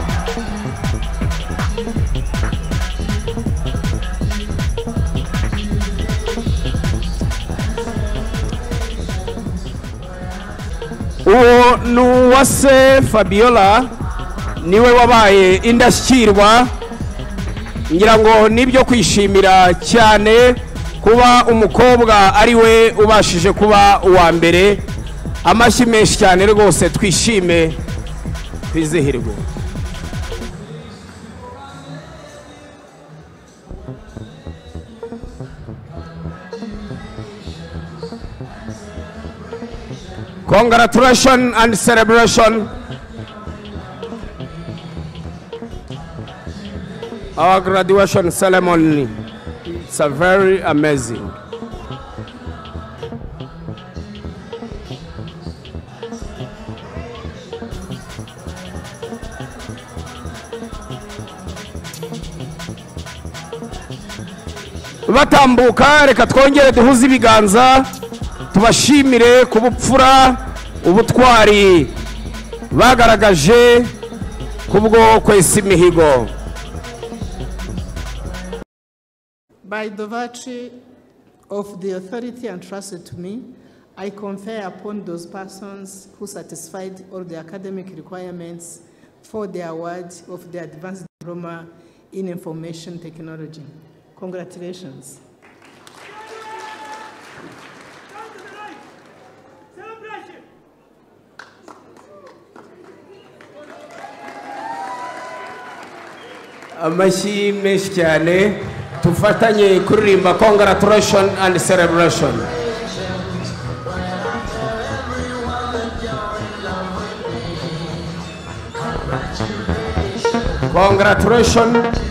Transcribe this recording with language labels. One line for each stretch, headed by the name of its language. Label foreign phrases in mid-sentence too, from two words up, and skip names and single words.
Kinyarwanda: Uwo ni Uwase Fabiola niwe wabaye indashyikirwa. Ngira ngo nibyo kwishimira cyane kuba umukobwa ari we ubashije kuba uwa mbere. Amashyi menshi cyane rwose, twishime twizihirwe.
English: Congratulations and celebration. Our graduation ceremony, it's a very amazing.
Kinyarwanda: Batambuka, reka twongere duhuze ibiganza tubashimire kubupfura ubutwari bagaragaje kubwo kwesa imihigo.
English: By the virtue of the authority entrusted to me, I confer upon those persons who satisfied all the academic requirements for the award of the Advanced Diploma in Information Technology. Congratulations.
Kinyarwanda: Amashyi menshi cyane, tufatanye kuririmba
English: congratulation and celebration. Congratulations.